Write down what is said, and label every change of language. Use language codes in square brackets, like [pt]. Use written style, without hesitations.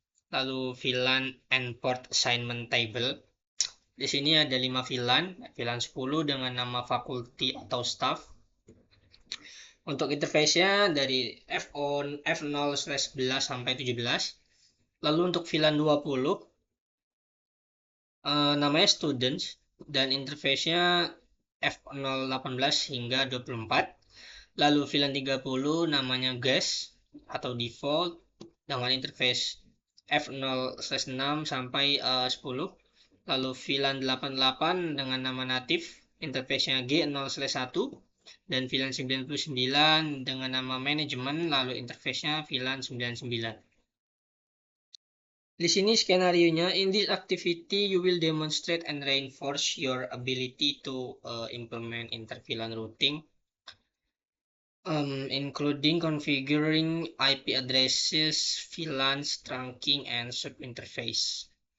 [en] Lalu VLAN and port assignment table. [id] Di sini ada 5 VLAN, VLAN 10 dengan nama faculty atau staff. Untuk interface-nya dari F0/11 sampai 17. Lalu untuk VLAN 20 namanya students dan interface-nya F018 hingga 24. Lalu VLAN 30 namanya guest atau default dengan interface F0/6 sampai 10. Lalu VLAN 88 dengan nama native, interface-nya G0/1 dan VLAN 99 dengan nama manajemen, lalu interface-nya VLAN 99. Di sini skenario-nya, [en] in this activity you will demonstrate and reinforce your ability to implement inter-VLAN routing, including configuring IP addresses, VLANs, trunking, and sub-interface.